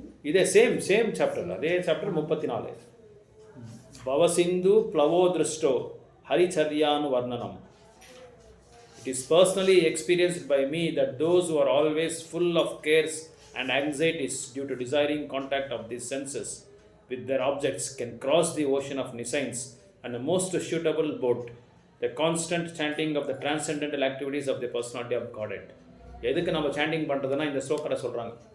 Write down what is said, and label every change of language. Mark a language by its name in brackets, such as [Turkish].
[Tamil] இதே same chapter, அதே chapter 34. [Sanskrit] பவசிந்து ப்ளவோ திருஷ்டோ ஹரிச்சர்யானு வர்ணனம். [English] It is personally experienced by me that those who are always full of cares and anxieties due to desiring contact of these senses with their objects can cross the ocean of nescience and the most suitable boat, the constant chanting of the transcendental activities of the personality of Godhead. [Tamil] எதுக்கு நம்ம sanding பண்ணுறதுன்னா இந்த ஸ்லோக்கில் சொல்கிறாங்க.